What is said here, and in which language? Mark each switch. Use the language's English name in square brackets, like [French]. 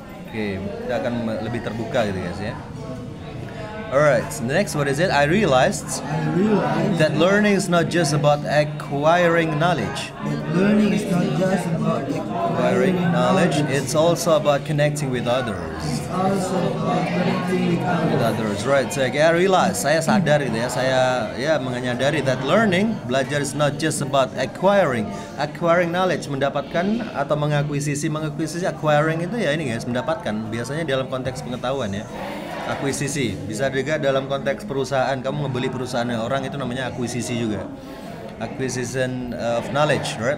[Indonesian] Oke, kita akan lebih terbuka gitu guys ya. [English] Alright, so the next, what is it? I realized that learning is not just about acquiring knowledge. Learning is not just about Acquiring knowledge, it's also about connecting with others. With others, right? So I realize, [Indonesian] saya sadar gitu ya, saya menyadari [English] that learning, [Indonesian] belajar [English] is not just about acquiring knowledge, [Indonesian] mendapatkan atau mengakuisisi acquiring itu ya ini guys, mendapatkan, biasanya dalam konteks pengetahuan ya. Akuisisi bisa juga dalam konteks perusahaan, kamu ngebeli perusahaan orang, itu namanya akuisisi juga. [English] Acquisition of knowledge, right?